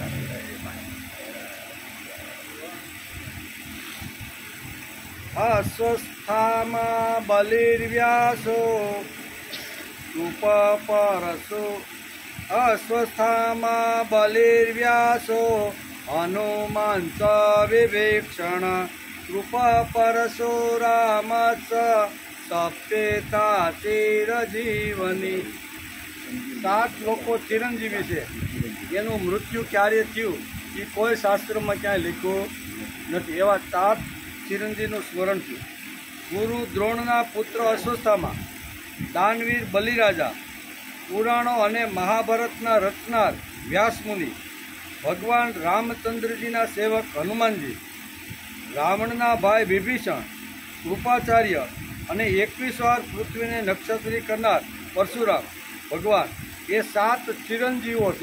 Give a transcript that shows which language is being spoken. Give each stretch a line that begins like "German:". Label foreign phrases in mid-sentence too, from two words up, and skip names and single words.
Sanskrit: अस्वस्थामा बलिर्व्यासो रूपपरसो अस्वस्थामा बलिर्व्यासो हनुमान च विभीषण कृपपरशो राम च सप्तेता चिरजीवनी।
Gujarati: 7 લોકો ચિરંજીવી છે, એનું મૃત્યુ ક્યારે થયું એ કોઈ શાસ્ત્રમાં ક્યાંય લખ્યું નથી। એવા 7 ચિરંજીવનું સ્મરણ થયું। ગુરુ દ્રોણના પુત્ર અશ્વસ્થામા, દાનવીર બલિરાજા, પુરાણો અને મહાભારતના રચનાર વ્યાસમુનિ, ભગવાન રામચંદ્રજીના સેવક હનુમાનજી, રાવણના ભાઈ વિભીષણ, કૃપાચાર્ય અને 21 વાર પૃથ્વીને નક્ષત્રી કરનાર પરશુરામ ભગવાન, એ 7 ચિરંજીવો છે।